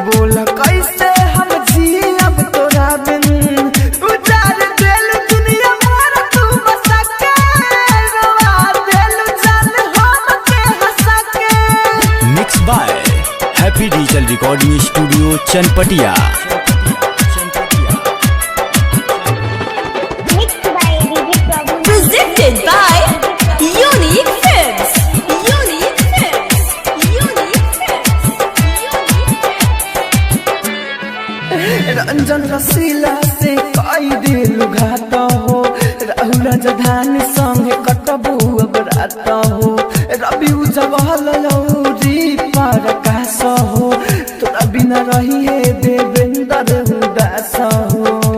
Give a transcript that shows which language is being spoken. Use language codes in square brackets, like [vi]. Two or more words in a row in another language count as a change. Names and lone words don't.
[bho] बोल कैसे हम जियब तोरा बिन। उजार दिल दुनिया मोर तू बसा के, रोआ दिल जान हम के हंसा के। [en] Mix by Happy Digital Recording Studio Chanpatiya. Mixed by DJ Prabhu Nand. Presented by Unique Films. Unique Films. Unique Films. [bho] रंजन रसीला से कई दिल घात हो। राहुल राजधानी संगे कटबू अब रात हो। रवि उजवल लौरी पर कास हो। तोरा बिना रही है देवेंद्र उदास हो।